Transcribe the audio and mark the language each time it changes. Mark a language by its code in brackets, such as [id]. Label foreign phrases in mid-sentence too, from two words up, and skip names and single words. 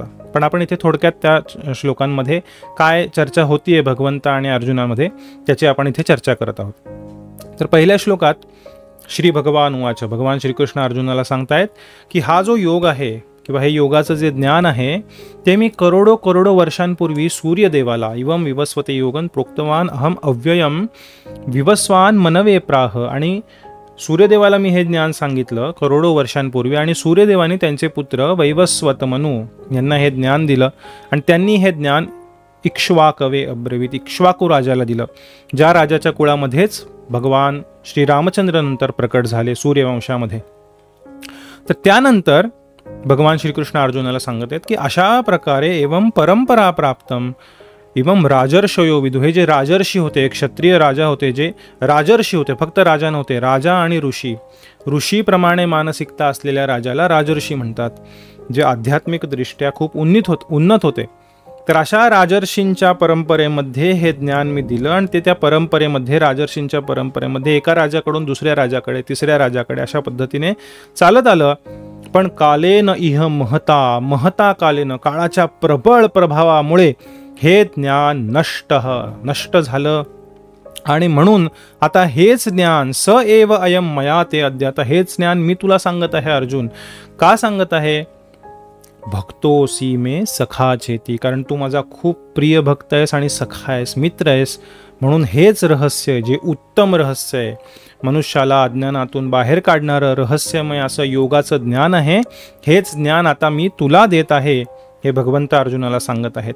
[mr] पण आपण इथे थोडक्यात त्या श्लोकांमध्ये काय चर्चा होतीये भगवंत आणि अर्जुनामध्ये त्याची आपण इथे चर्चा करत आहोत. तर पहिल्या श्लोकात [sa] श्री भगवान उवाच, [mr] भगवान श्रीकृष्ण अर्जुनाला सांगतायत की हा जो योग आहे किंवा हे योगाचं जे ज्ञान आहे ते मी करोडो वर्षांपूर्वी सूर्यदेवाला [sa] इवम विवस्वते योगन प्रोक्तवान अहम अव्ययम विवस्वान मनवे प्राह, [mr] आणि सूर्यदेवाला मी हे ज्ञान सांगितलं करोडो वर्षांपूर्वी, आणि सूर्यदेवाने त्यांचे पुत्र वैवस्वत मनु यांना हे ज्ञान दिलं, आणि त्यांनी हे ज्ञान [sa] इक्ष्वाकवे अब्रवीत, [mr] इक्ष्वाकू राजाला दिलं, ज्या राजाच्या कुळामध्येच भगवान श्रीरामचंद्र नंतर प्रकट झाले सूर्यवंशामध्ये. तर त्यानंतर भगवान श्रीकृष्ण अर्जुनाला सांगत आहेत की अशा प्रकारे [sa] एवं परंपरा प्राप्तम एवं राजर्षयो विदु, [mr] हे जे राजर्षी होते, क्षत्रिय राजा होते, जे राजर्षी होते, फक्त राजा नव्हते, राजा आणि ऋषी, ऋषीप्रमाणे मानसिकता असलेल्या राजाला राजर्षी म्हणतात, जे आध्यात्मिक दृष्ट्या खूप उन्नत होते. तर अशा राजर्षींच्या परंपरेमध्ये हे ज्ञान मी दिलं आणि ते त्या परंपरेमध्ये, राजर्षींच्या परंपरेमध्ये एका राजाकडून दुसऱ्या राजाकडे, तिसऱ्या राजाकडे अशा पद्धतीने चालत आलं. [sa] पण कालेन इह महता, महता कालेन, [mr] काळाच्या प्रबळ प्रभावामुळे हे ज्ञान नष्ट झालं. आणि म्हणून आता हेच ज्ञान [sa] स एव अयम मया ते अद्य, [mr] आता हेच ज्ञान मी तुला सांगत आहे अर्जुन. का सांगत आहे? [sa] भक्तोसी मे सखा चेती, [mr] कारण तू माझा खूप प्रिय भक्त आहेस आणि सखा आहेस, मित्र आहेस. म्हणून हेच रहस्य, जे उत्तम रहस्य आहे, मनुष्याला अज्ञानातून बाहेर काढणारं रहस्यमय असं योगाचं ज्ञान आहे, हेच ज्ञान आता मी तुला देत आहे, हे भगवंत अर्जुनाला सांगत आहेत.